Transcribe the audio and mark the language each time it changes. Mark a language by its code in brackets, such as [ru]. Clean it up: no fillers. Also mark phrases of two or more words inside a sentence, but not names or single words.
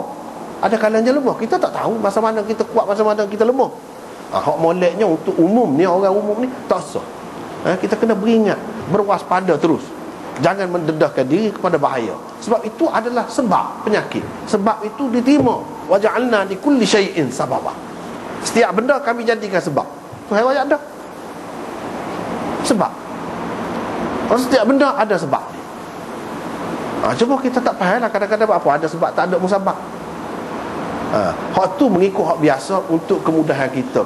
[ms] Ada kalanya lemah. Kita tak tahu masa mana kita kuat, masa mana kita lemah. Hak moleknya untuk umum ni, orang umum ni tak sah. Kita kena beringat, berwaspada terus. Jangan mendedahkan diri kepada bahaya. Sebab itu adalah sebab penyakit. Sebab itu diterima. [ar] وجعلنا لكل شيء سببا. [ms] Setiap benda kami jadikan sebab. Tu ayat dah. Sebab. Setiap benda ada sebab. Cuma kita tak faham lah kadang-kadang apa ada sebab, tak ada musabab. Hak tu mengikut hak biasa untuk kemudahan kita.